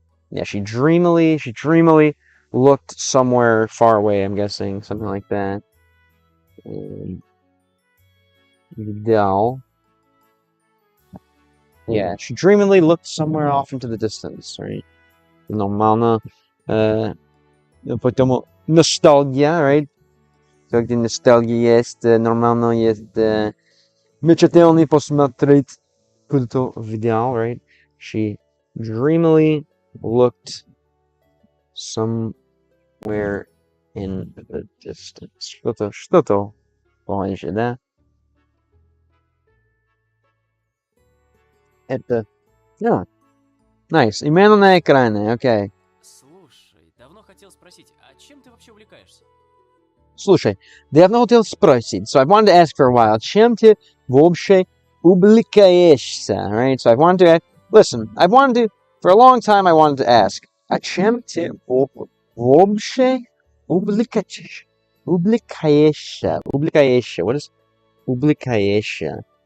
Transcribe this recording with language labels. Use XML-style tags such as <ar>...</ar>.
<en>Yeah, she dreamily looked somewhere far away, I'm guessing. Something like that. Vidal. Yeah, she dreamily looked somewhere off into the distance, right?</en> <ru>Нормально. Потом ностальгия,</ru> <en>right?</en> <ru>Когда ностальгия есть, нормально есть мечтательно посмотреть куда-то вдаль, right?</ru> <en>She dreamily looked somewhere in the distance.</en> <ru>Что-то позже, да? Это...</ru> <en>Yeah. Nice.</en> <ru>Именно на экране, окей. Слушай, давно хотел спросить, а чем ты вообще увлекаешься? Слушай, давно хотел спросить.</ru> <en>So I wanted to ask for a while.</en> <ru>Чем ты вообще увлекаешься?</ru> <en>Right? So I wanted to ask... Listen, I wanted to... For a long time I wanted to ask.</en> <ru>А чем ты вообще увлекаешься? Увлекаешься.</ru> <en>What is увлекаешься?</en>